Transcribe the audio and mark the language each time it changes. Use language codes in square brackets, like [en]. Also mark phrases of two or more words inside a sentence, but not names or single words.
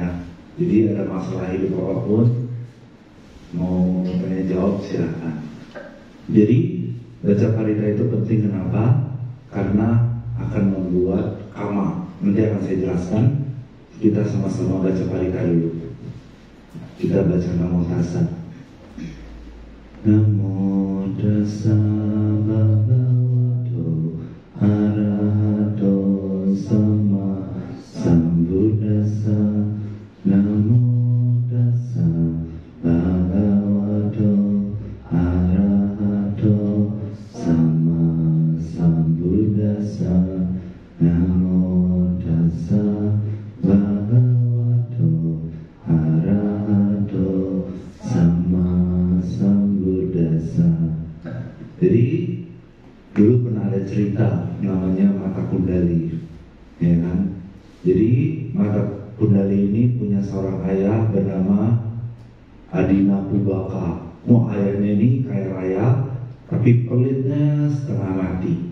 [id] Jadi ada masalah hidup apapun, mau tanya jawab silahkan. Jadi baca Parita itu penting, kenapa? Karena akan membuat karma. Nanti akan saya jelaskan. Kita sama-sama baca Parita dulu. Kita baca Namo Tassa. [pi] Namo Tassa Bhagavato Arahato Sama Sambuddhassa. Namo Tassa Bhagavato Arahato Sama Sambuddhassa. Namo Tassa Bhagavato Arahato Sama Sambuddhassa. [id] Jadi dulu pernah ada cerita namanya Mata Kundali, ya kan? Jadi Mata Kundali ini punya seorang ayah bernama Adina Pubaka. Ayahnya ini kaya raya, tapi pelitnya setengah mati.